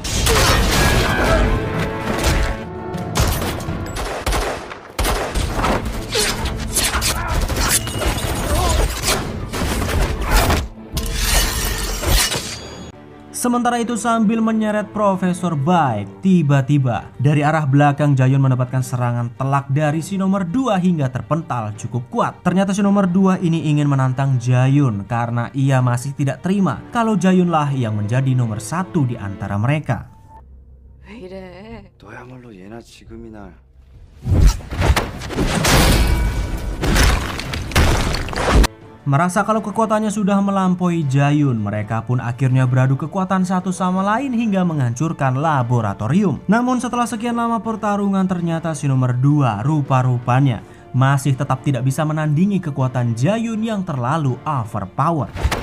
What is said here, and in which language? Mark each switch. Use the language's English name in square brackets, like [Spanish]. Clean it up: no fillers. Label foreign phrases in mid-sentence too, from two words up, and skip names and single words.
[Indonesian] Sementara itu sambil menyeret Profesor Baik, tiba-tiba dari arah belakang Jayun mendapatkan serangan telak dari si nomor 2 hingga terpental cukup kuat. Ternyata si nomor 2 ini ingin menantang Jayun karena ia masih tidak terima kalau Jayunlah yang menjadi nomor 1 di antara mereka. [Korean] 왜 이래? 너야말로 예나 지금이나. [Indonesian] Merasa kalau kekuatannya sudah melampaui Jayun, mereka pun akhirnya beradu kekuatan satu sama lain hingga menghancurkan laboratorium. Namun setelah sekian lama pertarungan, ternyata si nomor 2 rupa-rupanya masih tetap tidak bisa menandingi kekuatan Jayun yang terlalu overpower.